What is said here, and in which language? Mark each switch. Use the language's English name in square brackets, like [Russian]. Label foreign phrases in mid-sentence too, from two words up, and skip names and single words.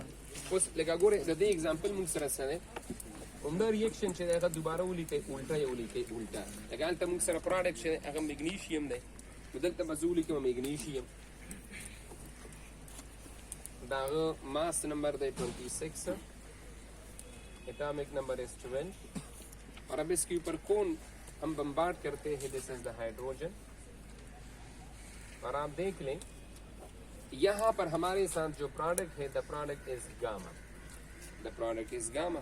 [Pashto] اوس لکه ګوره د دې اگزامپل موږ سره سره همدا ریاکشن چې هغه دوباره ولیکئ الټا یې ولیکئ الټا. لکه هلته موږ سره پروډکټ چې هغه میګنیشیم دی نو دلته به زه ولیکم میګنیشیم د هغه [English] mass number [Pashto] دی 26 [English] atomic number is [Pashto] 12 [Urdu] اور اب اسکے اوپر کون ہم بمبارڈ کرتے ہیں [English] this is the hydrogen. [Urdu] اور آپ دیکھ لیں یہاں پر ہمارے ساتھ جو پروڈکٹ ہے [English] the product is gamma. The product is gamma.